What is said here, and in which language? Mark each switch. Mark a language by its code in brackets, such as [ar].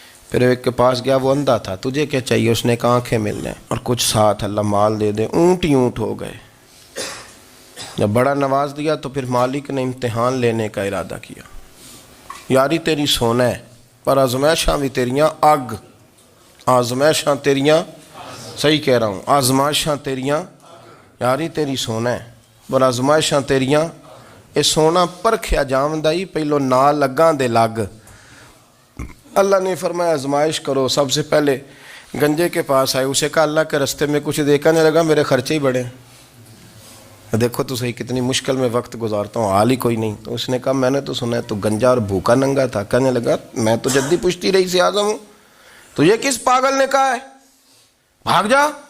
[ur] پھر ایک کے پاس گیا، وہ اندھا تھا. تجھے کیا چاہیے. اس نے کہا آنکھیں مل جائیں اور کچھ ساتھ اللہ مال دے دے. اونٹ ہی اونٹ ہو گئے. جب بڑا نواز دیا تو پھر مالک نے امتحان لینے کا ارادہ کیا. [pa] یاری تیری سونا ہے پر آزمائشاں بھی تیریاں اگ. آزمائشاں تیریاں، [ur] صحیح کہہ رہا ہوں، [pa] آزمائشاں تیریاں. یاری تیری سونا ہے پر آزمائشاں تیریاں. اے سونا پرکھیا جاندائی پہلو نہ لگاں دے لگ. [ur] اللہ نے فرمایا آزمائش کرو. سب سے پہلے گنجے کے پاس آئے، اسے کہا اللہ کے رستے میں کچھ دیکھنے لگا، میرے خرچے ہی بڑے. دیکھو تو صحیح کتنی مشکل میں وقت گزارتا ہوں، حال ہی کوئی نہیں. تو اس نے کہا میں نے تو سنا ہے تو گنجا اور بھوکا ننگا تھا. کہنے لگا میں تو جدی پشتی رئیس اعظم ہوں، تجھے کس پاگل نے کہا ہے بھاگ جا.